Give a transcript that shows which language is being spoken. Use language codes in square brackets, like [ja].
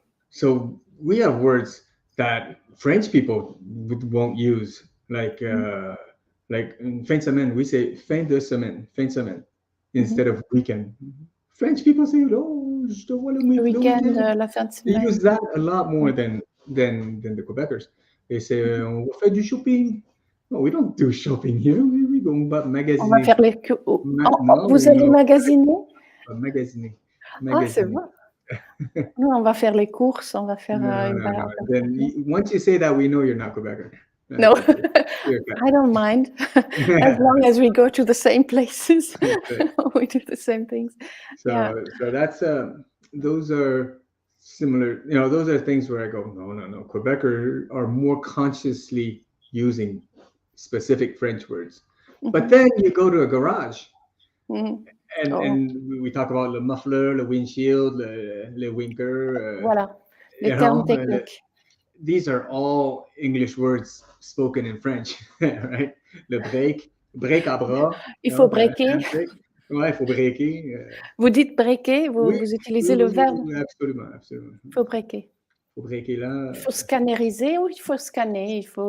[en] So we have words that French people won't use, like in fin de semaine, we say fin de semaine, instead of weekend. French people say, "Oh, je te vois le weekend." They use that a lot more than the Quebecers. They say, "On va faire du shopping." No, we don't do shopping here. We go magasiner. [fr] On va faire les vous allez magasiner? Magasiner. Ah, c'est bon. Nous, on va faire les courses, on va faire une balade. [en] Then once you say that, we know you're not Quebecer. No, I don't mind as long as we go to the same places. We do the same things. So that's those are similar. Those are things where I go, no. Quebecer are more consciously using specific French words. But then you go to a garage, and we talk about le muffler, le windshield, le winker. [fr] Voilà, les termes techniques. [en] These are all English words spoken in French, right? [fr] Le break à bras. Il faut breaker. Ouais, il faut breaker. Vous dites breaker, vous utilisez le verbe. Absolument. Il faut breaker. Il faut breaker là. Il faut scanneriser ou il faut scanner?